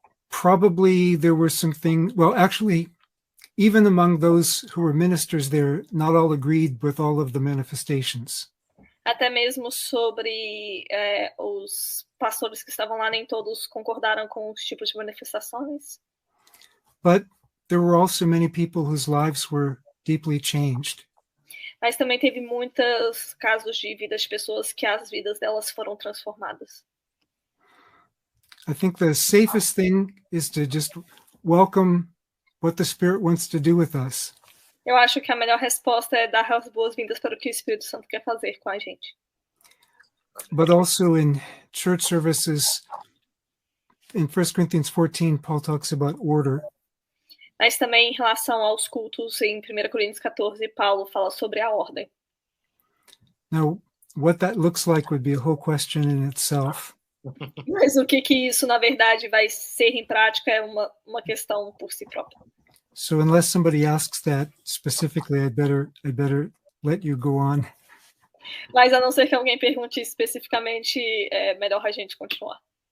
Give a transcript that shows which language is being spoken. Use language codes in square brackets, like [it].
[en] probably there were some things, well, actually, even among those who were ministers there, not all agreed with all of the manifestations. [pt] até mesmo sobre os pastores que estavam lá, nem todos concordaram com os tipos de manifestações. [en] But there were also many people whose lives were deeply changed. [pt] Mas também teve muitos casos de vidas de pessoas que as vidas delas foram transformadas. [en] I think the safest thing is to just welcome what the Spirit wants to do with us. [pt] Eu acho que a melhor resposta é dar as boas-vindas para o que o Espírito Santo quer fazer com a gente. [en] But also in church services, in 1 Corinthians 14, Paul talks about order. [pt] Mas também em relação aos cultos, em 1 Coríntios 14, Paulo fala sobre a ordem. [en] Now, what that looks like would be a whole question in itself. [pt] Mas o que isso, na verdade, vai ser em prática é uma questão por si própria. [en] So unless somebody asks that specifically, I'd better let you go on. [pt] Mas a não ser que alguém pergunte especificamente, é melhor a gente continuar.